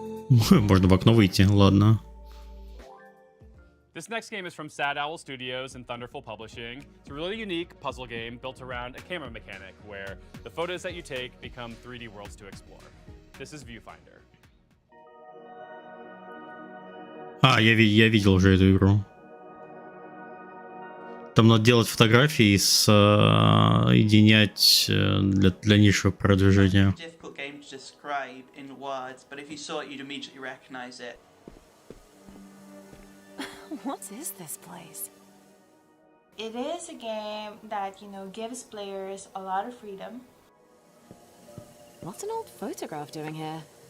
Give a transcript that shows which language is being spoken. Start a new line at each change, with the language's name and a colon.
Russian: Можно в окно выйти, ладно.
English: This next game is from Sad Owl Studios and Thunderful Publishing. It's a really unique puzzle game built around a camera mechanic where the photos that you take become 3D worlds to explore. This is Viewfinder.
Russian: Я видел уже эту игру. Там надо делать фотографии и соединять для нишевого продвижения.
English: Difficult game to describe in words, but if you saw it, you'd immediately recognize it. What is this place? It is a game that, you know, gives players a lot of freedom. What's an old photograph doing here?